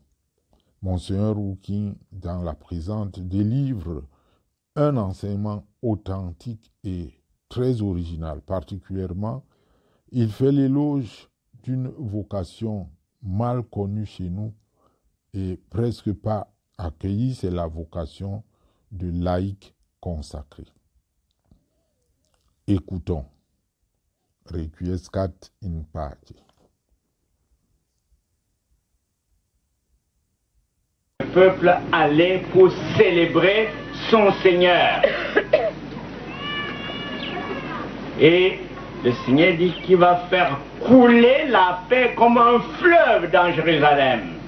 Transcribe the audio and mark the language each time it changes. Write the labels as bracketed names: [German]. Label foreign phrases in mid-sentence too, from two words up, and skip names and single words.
[French] Monseigneur Wouking, dans la présente, délivre un enseignement authentique et très original. Particulièrement, il fait l'éloge d'une vocation mal connue chez nous et presque pas accueillie, c'est la vocation de laïcs consacrés. Écoutons. [Latin] Requiescat in pace. [French] Le peuple allait pour célébrer son Seigneur. Et le Seigneur dit qu'il va faire couler la paix comme un fleuve dans Jérusalem.